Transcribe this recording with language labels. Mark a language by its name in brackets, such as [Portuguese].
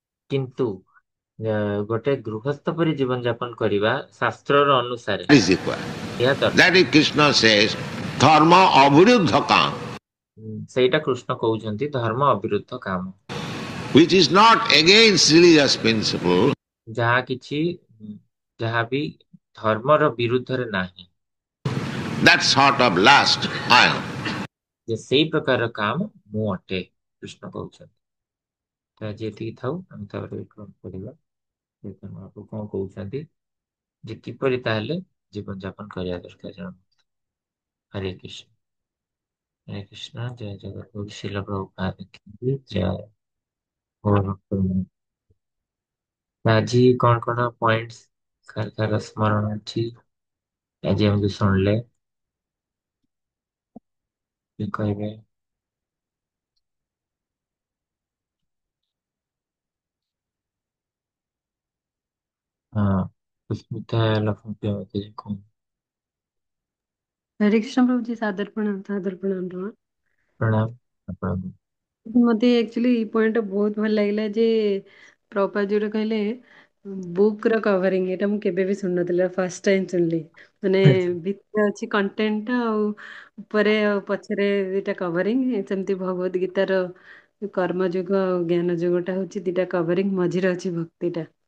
[Odia] କିନ୍ତୁ ଗୋଟେ ଗୃହସ୍ଥ ପରି ଜୀବନ ଯାପନ କରିବା ଶାସ୍ତ୍ରର ଅନୁସାରେ [English] is required. [Odia] ଏହା ଦରକାର। [English] That is Krishna says, [Sanskrit] dharma aviruddha kam, [Odia] ସେଇଟା କୃଷ୍ଣ କହୁଛନ୍ତି [Sanskrit] ଧର୍ମ ଅବିରୁଦ୍ଧ କାମ, [English] which is not against religious principle. [Odia] ଯାହା କିଛି ଯାହା ବି ଧର୍ମର ବିରୁଦ୍ଧରେ ନାହିଁ। [English] That sort of lust I am. [Odia] ଯେ ସେଇ ପ୍ରକାର କାମ ମୁଁ ଅଟେ କୃଷ୍ଣ କହୁଛନ୍ତି। ତ ଆଜି ଏତିକି ଥାଉ, ଆମେ ତାପରେ ପଢିବା ମହାପ୍ରଭୁ କଣ କହୁଛନ୍ତି ଯେ କିପରି ତାହେଲେ ଜୀବନ ଯାପନ କରିବା ଦରକାର ଜଣ। ହରେ କୃଷ୍ଣ ହରେ କୃଷ୍ଣ, ଜୟ ଜଗନ୍ନାଥ, ଶିଲ ପ୍ରଭୁପାଦ କି ଜୟ। ଆଜି କଣ କଣ ପଏଣ୍ଟସ କାର ସ୍ମରଣ ଅଛି ଆଜି ଏମିତି ଶୁଣିଲେ କହିବେ? ହଁ, ସୁସ୍ମିତା ଲକ୍ଷ୍ମୀ କଣ? [Hindi] हरे कृष्ण प्रभु जी, सादर प्रणाम, सादर प्रणाम रमा। [Odia] प्रणाम ଆପଣଙ୍କୁ। ମତେ ଆକ୍ଚୁଆଲି ଏଇ ପଏଣ୍ଟ ବହୁତ ଭଲ ଲାଗିଲା ଯେ ପ୍ରଭୁପାଦ ଯୋଉଟା କହିଲେ ବୁକ୍ ର କଭରିଂ, ଏଇଟା ମୁଁ କେବେ ବି ଶୁଣିନଥିଲି, ଫାର୍ଷ୍ଟ ଟାଇମ୍ ଶୁଣିଲି। ମାନେ ଭିତରେ ଅଛି କଣ୍ଟେଣ୍ଟ ଟା ଆଉ ଉପରେ ଆଉ ପଛରେ ଦିଟା କଭରିଂ, ସେମିତି ଭଗବତ ଗୀତାର କର୍ମ ଯୋଗ ଆଉ ଜ୍ଞାନ ଯୋଗଟା ହଉଛି ଦିଟା କଭରିଂ, ମଝିରେ ଅଛି ଭକ୍ତିଟା।